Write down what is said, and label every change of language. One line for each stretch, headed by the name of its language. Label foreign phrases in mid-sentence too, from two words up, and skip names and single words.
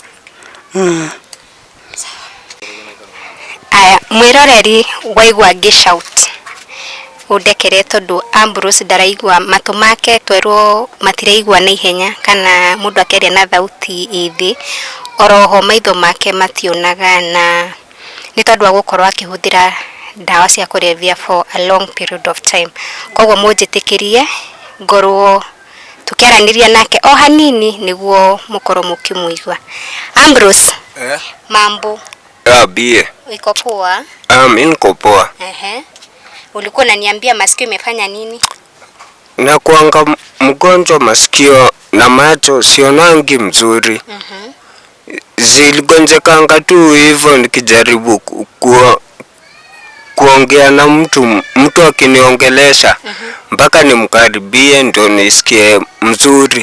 Kikuyu: Aya mwĩroreri waigua ngĩshout ũndekere tondũ Ambrose ndaraigua matũ make twerwo matiraigua na ihenya kana mũndũ akĩaria na thauti ĩthĩ, oroho maitho make mationaga na nĩ tondũ wa gũkorwo akĩhũthĩra ndawa cia kũrebia
English: for a long period of time.
Kikuyu: Koguo mũnjĩtĩkĩrie ngorwo tukiaranĩria nake o hanini nĩguo mũkorwo mũkĩmũigua.
Swahili: Ambrose, mambo? Bie. Uko poa? Mimi niko poa. Ulikuwa unaniambia masikio imefanya nini? Na kuanga mgonjwa masikio na macho sionangi mzuri. Ziligonjekanga tu hivyo nikijaribu kuongea na mtu akiniongelesha mpaka nimkaribie ndio nisikie mzuri.